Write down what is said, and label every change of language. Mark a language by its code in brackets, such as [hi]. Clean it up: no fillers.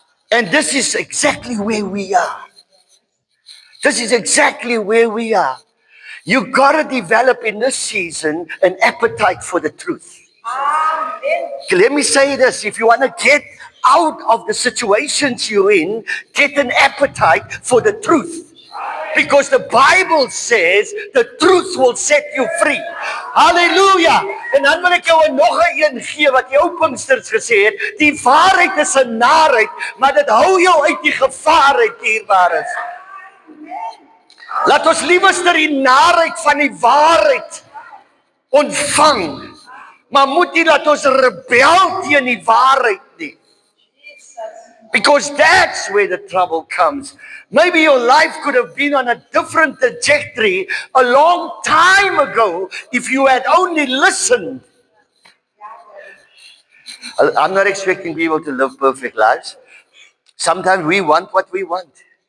[en] And this is exactly where we are. This is exactly where we are. You got to develop in this season an appetite for the truth. Let me say this. If you want to get out of the situations you're in, get an appetite for the truth. Because the Bible says the truth will set you free. Hallelujah. [af] En dan wil ek jou nog 'n een gee wat jou Pinksters gesê het, die waarheid is 'n narheid, maar dit hou jou uit die gevaar uit, dierbares. Laat ons liewer die narheid van die waarheid ontvang. Maar moet nie laat ons rebel teen die waarheid nie. [en] Because that's where the trouble comes. Maybe your life could have been on a different trajectory a long time ago if you had only listened. I'm not expecting people to live perfect lives. Sometimes we want what we want.